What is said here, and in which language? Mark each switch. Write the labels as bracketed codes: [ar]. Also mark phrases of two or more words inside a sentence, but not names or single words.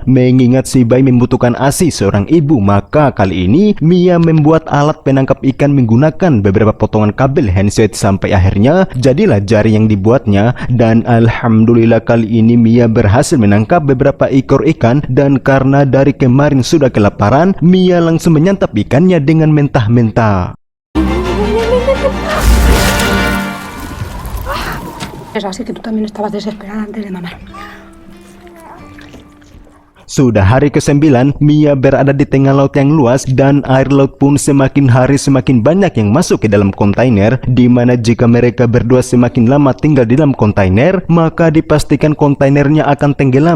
[id] Mengingat si bayi membutuhkan ASI seorang ibu, maka kali ini Mia membuat alat penangkap ikan menggunakan beberapa potongan kabel handset sampai akhirnya jadilah jaring yang dibuatnya. Dan alhamdulillah kali ini Mia berhasil menangkap beberapa ekor ikan, dan karena dari kemarin sudah kelaparan, Mia langsung menyantap ikannya dengan mentah-mentah. [es] Es así que tú también estabas desesperada antes de mamar. [id] Sudah hari ke-9, Mia berada di tengah laut yang luas dan air laut pun semakin hari semakin banyak yang masuk ke dalam kontainer, dimana jika mereka berdua semakin lama tinggal di dalam kontainer, maka dipastikan kontainernya akan tenggelam.